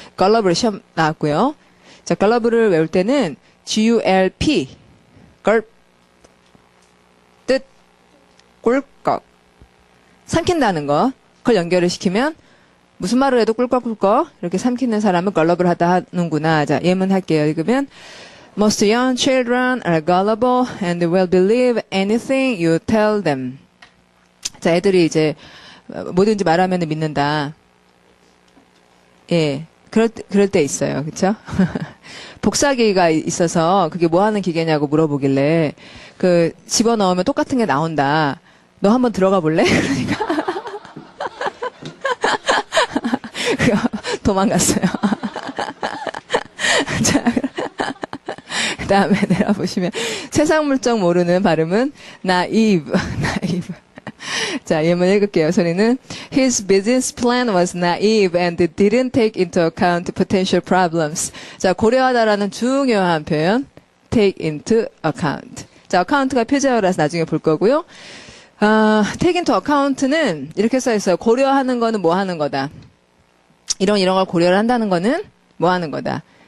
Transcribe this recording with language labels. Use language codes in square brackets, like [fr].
[ko] gullible 시험 나왔고요. 자, gullible을 외울 때는 gulp, gulp. 뜻, 꿀꺽. 삼킨다는 거. 그걸 연결을 시키면 무슨 말을 해도 꿀꺽꿀꺽 이렇게 삼키는 사람은 gullible 하다 하는구나. 자, 예문 할게요. 읽으면 [en] Most young children are gullible and will believe anything you tell them. [ko] 자, 애들이 이제 뭐든지 말하면 믿는다. 예. 그럴 때 있어요. 그쵸? 복사기가 있어서 그게 뭐 하는 기계냐고 물어보길래 집어넣으면 똑같은 게 나온다. 너 한번 들어가 볼래? 그러니까. 도망갔어요. 자, 그 다음에 내려보시면 세상 물정 모르는 발음은 naive. 자, 예문 읽을게요. 소리는 [en] His business plan was naive and didn't take into account potential problems. [ko] 자, 고려하다라는 중요한 표현 [en] take into account. [ko] 자, account가 표제어라서 나중에 볼 거고요. take into account는 이렇게 써 있어요. 고려하는 거는 뭐 하는 거다. 이런 걸 고려를 한다는 거는 뭐 하는 거다.